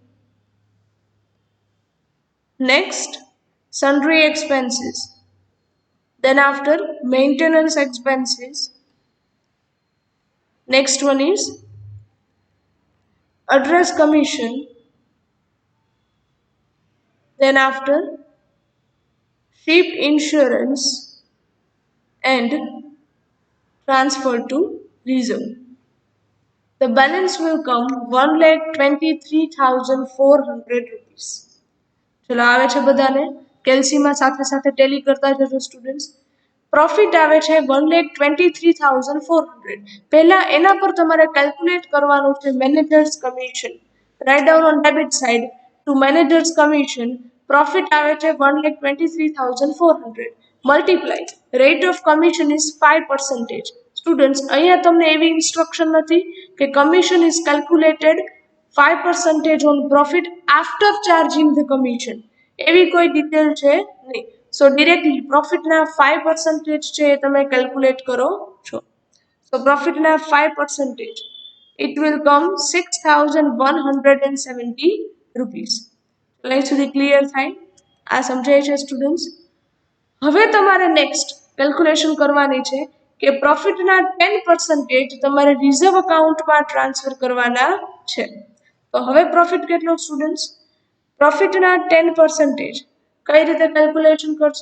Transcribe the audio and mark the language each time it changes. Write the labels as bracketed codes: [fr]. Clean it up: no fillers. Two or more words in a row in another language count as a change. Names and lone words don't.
[en] next sundry expenses, then after maintenance expenses, next one is address commission, then after ship insurance and transfer to reserve. The balance will come 1,23,400 rupees. [gu] ચલો આવે છે બધાને? કેલ્સીમાં સાથે સાથે ટેલી કરતા જજો સ્ટુડન્ટ્સ. પ્રોફિટ આવે છે 1,23,400. પહેલા એના પર તમારે કેલ્ક્યુલેટ કરવાનું છે [en] managers commission. right down on debit side to managers commission profit [gu] આવે છે [en] 1,23,400 multiply rate of commission is 5%. [gu] સ્ટુડન્ટ્સ અહીંયા તમને એવી ઇન્સ્ટ્રક્શન નથી કે [en] commission is calculated 5% on profit after charging the commission. [gu] એવી કોઈ ડિટેલ છે નહીં. [en] so directly [gu] પ્રોફિટના 5% છે એ તમે કેલ્ક્યુલેટ કરો છો. સો પ્રોફિટના 5% [en] it will come 6,170 rupees. [gu] અહીં સુધી ક્લિયર થાય? આ સમજાય છે સ્ટુડન્ટ્સ? હવે તમારે નેક્સ્ટ કેલ્ક્યુલેશન કરવાની છે કે પ્રોફિટના 10% તમારે [en] reserve accountમાં [gu] ટ્રાન્સફર કરવાના છે. તો હવે પ્રોફિટ કેટલો સ્ટુડન્ટ્સ? પ્રોફિટના 10% કઈ રીતે કેલ્ક્યુલેશન કરશો?